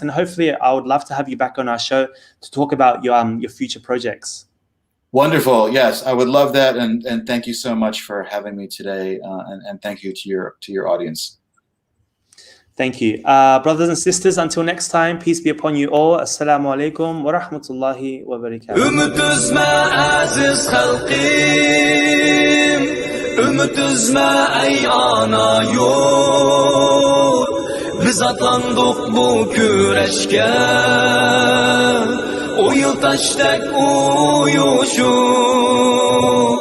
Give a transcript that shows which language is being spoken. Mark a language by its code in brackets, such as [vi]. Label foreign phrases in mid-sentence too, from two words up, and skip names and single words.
[en] And hopefully, I would love to have you back on our show to talk about your future projects. Wonderful. Yes, I would love that. And thank you so much for having me today. And thank you to your audience. Thank you. Brothers and sisters, until next time, peace be upon you all. [ar] السلام عليكم ورحمة الله وبركاته. [crh] Ümit üzme aziz halqim, ümit üzme ey ana yurt. Biz atlandık bu küreşke, o yıl taştek uyuşup.